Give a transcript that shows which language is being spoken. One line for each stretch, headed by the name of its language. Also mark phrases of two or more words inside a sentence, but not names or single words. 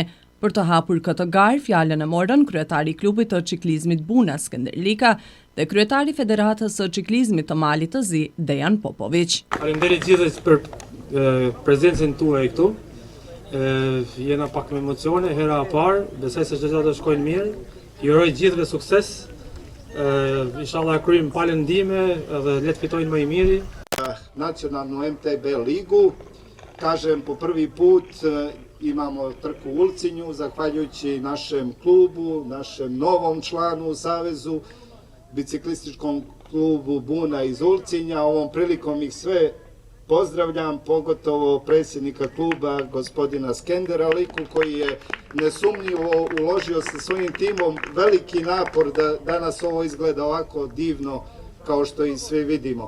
Albanian: Për të hapur këtë garë, fjalën e morën kryetari i Klubit të Ciklizmit Buna Skënder Lika dhe kryetari i Federatës së Ciklizmit të Malit të Zi Dejan Popović. Faleminderit gjithëve për prezencën tuaj këtu. Jena pak me emocione, hera e parë, besoj se çdo të shkojnë mirë. Ju uroj gjithëve sukses. Inshallah kryjmë palën ndime dhe le të fitojnë më i miri.
Serbian: Nacionalnu MTB ligu, kažem po prvi put imamo trku u Ulcinju, zahvaljujući našem klubu, našem novom članu u Savezu, biciklističkom klubu Buna iz Ulcinja. Ovom prilikom ih sve pozdravljam, pogotovo predsjednika kluba gospodina Skendera Liku koji je nesumnjivo uložio sa svojim timom veliki napor da danas ovo izgleda ovako divno kao što i svi vidimo.